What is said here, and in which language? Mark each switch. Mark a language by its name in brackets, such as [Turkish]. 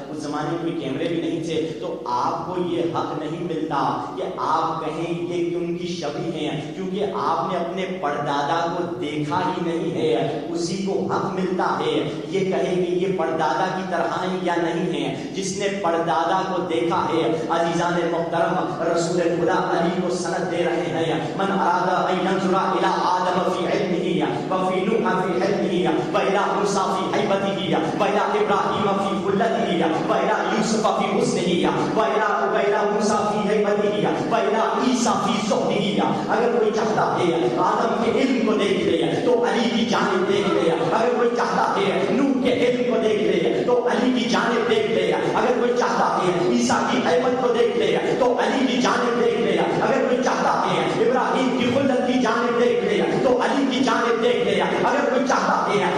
[Urdu] اس زمانے میں کوئی کیمرے بھی نہیں تھے، تو آپ کو یہ حق نہیں ملتا کہ آپ کہیں یہ ان کی شبیہ ہیں، کیونکہ آپ نے اپنے پردادا کو دیکھا ہی نہیں ہے. اسی کو حق ملتا ہے یہ کہے کہ یہ پردادا کی طرح ہیں یا نہیں ہیں. جس نے پردادا کو دیکھا ہے، عزیزان محترم رسول خدا علی کو سند دے رہے ہیں [Arabic] من اراد ان ينظر الى آدم في علمه وفي نوح في علمه والى موسى في هيبته والى ابراهيم في خلته والى يوسف في حسنه والى موسى في هيبته والى عيسى في زهده. [Urdu] اگر کوئی چاہتا ہے آدم کے علم کو دیکھ لے تو علی کی جانب دیکھ لے، اگر کوئی چاہتا ہے نوح کے علم کو دیکھ لے تو علی کی جانب دیکھ لے، اگر کوئی چاہتا ہے عیسیٰ کی حیبت کو دیکھ لے تو علی کی جانب دیکھ لے، اگر کوئی چاہتا ہے ابراہیم کی خلت کی جانب دیکھ لے تو علی کی جانب دیکھ لے، اگر کوئی چاہتا ہے